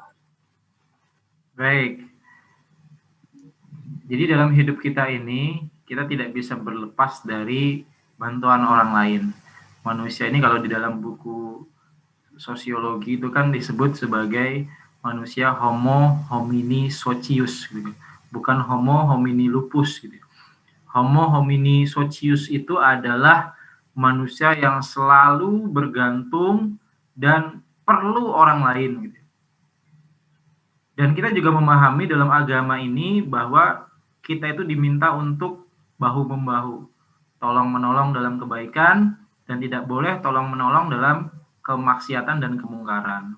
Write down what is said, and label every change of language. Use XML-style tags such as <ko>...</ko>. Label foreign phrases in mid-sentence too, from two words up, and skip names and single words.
<id>Baik. Jadi dalam hidup kita ini, kita tidak bisa berlepas dari bantuan orang lain. Manusia ini kalau di dalam buku sosiologi itu kan disebut sebagai manusia</id> <la>homo homini socius,</la> <id>gitu. Bukan</id> <la>homo homini lupus.</la> <id>Gitu.</id> <la>Homo homini socius</la> <id>itu adalah manusia yang selalu bergantung dan perlu orang lain. Gitu. Dan kita juga memahami dalam agama ini bahwa kita itu diminta untuk bahu-membahu, tolong-menolong dalam kebaikan, dan tidak boleh tolong-menolong dalam kemaksiatan dan kemungkaran.</id>